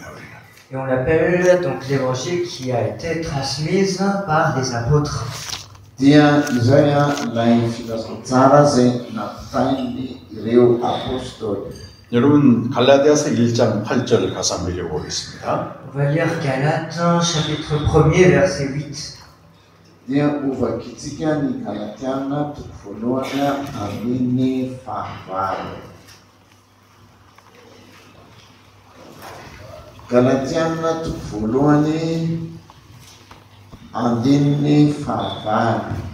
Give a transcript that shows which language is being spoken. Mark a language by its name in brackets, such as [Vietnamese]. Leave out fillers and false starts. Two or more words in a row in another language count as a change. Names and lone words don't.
[French] Et on l'appelle donc l'évangile qui a été transmise par les apôtres. [Malagasy] Dia izay ilay filazantsara zay natainy ireo apôstoly. [Korean] 여러분 갈라디아서 1장 8절 가서 한번 읽어보겠습니다. [French] On va lire Galates chapitre 1er verset 8. [Malagasy] Dia uvakitsika ny Galatiana toko voalohany amin'ny fahavalo. Galatiana toko voalohany andininy fahavalo.